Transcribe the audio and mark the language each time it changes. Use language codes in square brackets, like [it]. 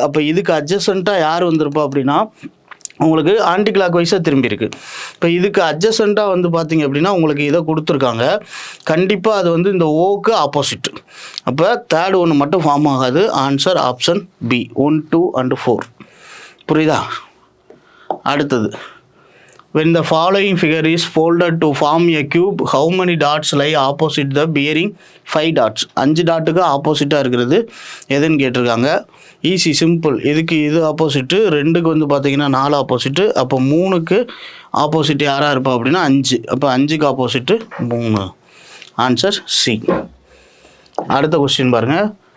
[ta] அப்போ இதுக்கு அட்ஜசண்ட்டாக யார் வந்திருப்பா அப்படின்னா உங்களுக்கு ஆன்டி கிளாக் வைஸாக திரும்பி இருக்குது. இப்போ இதுக்கு அட்ஜசண்ட்டாக வந்து பார்த்தீங்க அப்படின்னா உங்களுக்கு இதை கொடுத்துருக்காங்க. கண்டிப்பாக அது வந்து இந்த ஓக்கு ஆப்போசிட். அப்போ தேர்ட் ஒன்று மட்டும் ஃபார்ம் ஆகாது. Answer option B, 1, 2 and 4. புரியுதா? அடுத்தது. [en] when the following figure is folded to form a cube, how many dots lie opposite the bearing 5 dots? [ta] 5 டாட்டுக்கு ஆப்போசிட்டாக இருக்கிறது எதுன்னு கேட்டிருக்காங்க. Easy, simple. இதுக்கு இது ஆப்போசிட்டு, 2க்கு வந்து பார்த்தீங்கன்னா 4 ஆப்போசிட்டு. அப்போ 3க்கு ஆப்போசிட் யாராக இருப்பா அப்படின்னா 5. அப்போ 5க்கு ஆப்போசிட்டு 3. Answer C. அடுத்த கொஸ்டின் பாருங்கள்.